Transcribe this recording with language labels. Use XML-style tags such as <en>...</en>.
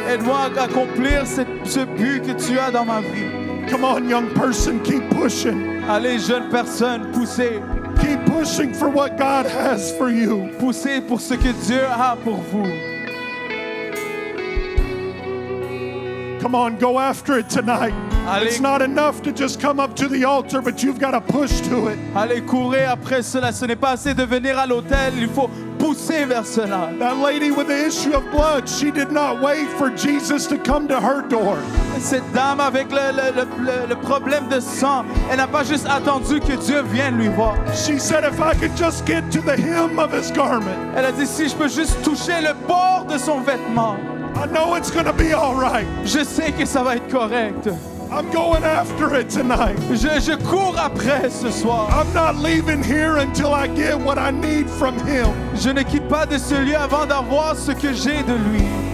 <fr>aide-moi à accomplir ce but que tu as dans ma vie.</fr> <en>Come on, young person, keep pushing.</en> <fr>Allez, jeune personne, poussez,</fr> <en>Keep pushing for what God has for you.</en> <fr>poussez pour ce que Dieu a pour vous.</fr> <en>Come on, go after it tonight.</en> <fr>Allez.</fr> <en>It's not enough to just come up to the altar, but you've got to push to it.</en> <fr>Allez, courez après cela. Ce n'est pas assez de venir à l'autel, il faut pousser vers cela.</fr> <en>That lady with the issue of blood, she did not wait for Jesus to come to her door.</en> <fr>Cette dame avec le problème de sang, elle n'a pas juste attendu que Dieu vienne lui voir.</fr> <en>She said, if I could just get to the hem of his garment,</en> <fr>Elle a dit, si je peux juste toucher le bord de son vêtement,</fr> <en>I know it's going to be all right.</en> <fr>je sais que ça va être correct.</fr> <en>I'm going after it tonight.</en> <fr>Je cours après ce soir.</fr> <en>I'm not leaving here until I get what I need from him.</en> <fr>Je ne quitte pas de ce lieu avant d'avoir ce que j'ai de lui.</fr>